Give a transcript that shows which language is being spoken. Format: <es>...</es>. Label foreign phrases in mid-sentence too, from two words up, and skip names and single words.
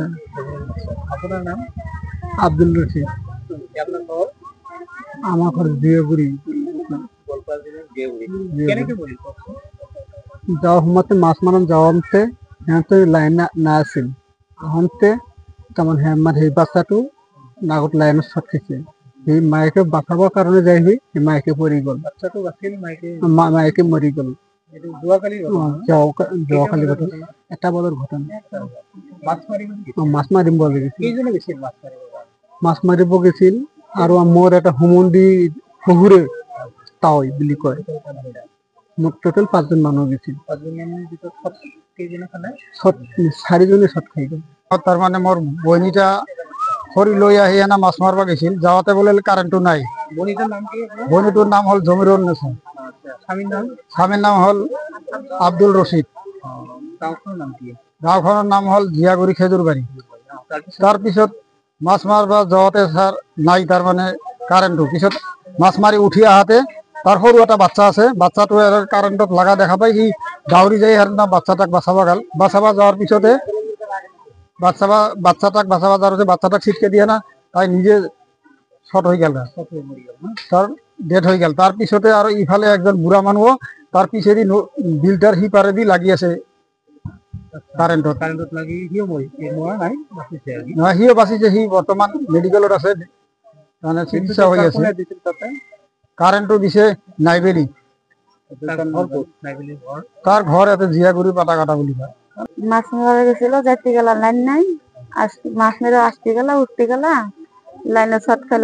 <bn>আপনার নাম? আব্দুল রশিদ। আপনার ঘর? আমার ঘর দিয়াগুড়ি। গোলপাড়া জেলার দেউরি। কেন কি বলি? যাওয়া সময়তে মাছ মারন যাওয়াতে হ্যাঁ তো লাইন না আছিল আহনতে তেমন হ্যাঁ আমার সেই বাচ্চাটো নাগত লাইনত শট খাইছে সেই মাইকে</bn> <as>বাঁচাবৰ কাৰণে যাই সেই মাইকে পৰি গ'ল। বাচ্চাটো বাছিল মাইকে মাইকে মৰি গ'ল। এইটো যোৱাকালি যোৱাকালি ঘটনা 1টা বজাৰ ঘটনা। মাছ মাৰিব মাছ মাৰিব গৈছিল। কেইজনে গৈছিল মাছ মাৰিব? মাছ মাৰিব গৈছিল আৰু মোৰ এটা হুমুন্দি শহুৰে তাৱৈ বুলি কয়। মোৰ টোটেল 5জন মানুহ গৈছিল। 5জন মানুহৰ ভিতৰত কেইজনে খালে? 4জনে শট খাই গ'ল।</as> <bn>তার মানে মোর বইনিটা খড়ি লই আহি এনা মাছ মারবা গেছিল, যাওয়াতে বলে কারেন্টও নাই। বনিটার নাম কি? বইনিটোর নাম হল জমিরুন নেসা। স্বামীর নাম? স্বামীর নাম হল আব্দুল রশিদ।</bn> <as>গাঁওখনৰ নাম কি? গাঁওখনৰ নাম হল জিয়াগুড়ি খেজুরবাড়ি।</as> <bn>তাৰপিছত মাছ মারবা যাওয়াতে স্যার নাই, তার মানে কারেন্টও পিছত মাছ মারি উঠি আহাতে তার সরু একটা বাচ্চা আছে, বাচ্চাটো কারেন্টত লাগা দেখা পাই সি দাউরি যাই আর না বাচ্চাটাক বাঁচাবা গেল। বাঁচাবা যাওয়ার পিছতে বাচ্চাটাক বাঁচাবা যাওয়ার বাচ্চাটাক ছিটকে দিয়ে না তাই নিজে শর্ট হয়ে গেল, তার ডেড হয়ে গেল। তার পিছতে আর ইফালে একজন বুড়া মানুষ তার পিছেরই বিলটার হিপারে দি লাগি আছে কারেন্টত লাগি হিও নাই বাঁচিছে। হিও বাঁচিছে, হি বর্তমান মেডিকেলত আছে, মানে চিকিৎসা হয়ে আছে। কারেন্টও দিছে নাইবেলি। তার ঘর এতে জিয়াগুড়ি পাতা কাটা বলি কয়। মাছ মারা গেছিল, যাইতে গেল লাইন নাই, মাছ মেরে আসতে গেল উঠতে গেল লাইনে শট খেল।</bn>